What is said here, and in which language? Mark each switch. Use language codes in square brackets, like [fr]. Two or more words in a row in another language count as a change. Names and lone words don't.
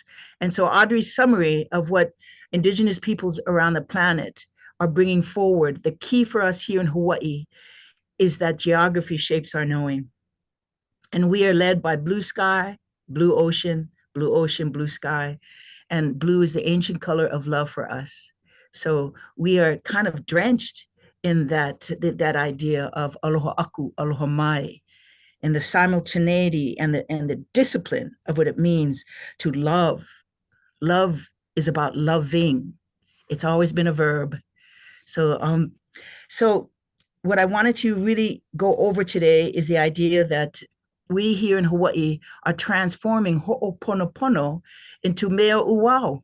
[en] And so Audrey's summary of what Indigenous peoples around the planet are bringing forward, the key for us here in Hawaii is that geography shapes our knowing. And we are led by blue sky, blue ocean, blue sky. And blue is the ancient color of love for us. So we are kind of drenched in that idea of [haw] aloha aku, aloha mai, [en] and the simultaneity and the discipline of what it means to love. Love is about loving. It's always been a verb. So what I wanted to really go over today is the idea that we here in Hawaii are transforming Ho'oponopono into Mea Uwao.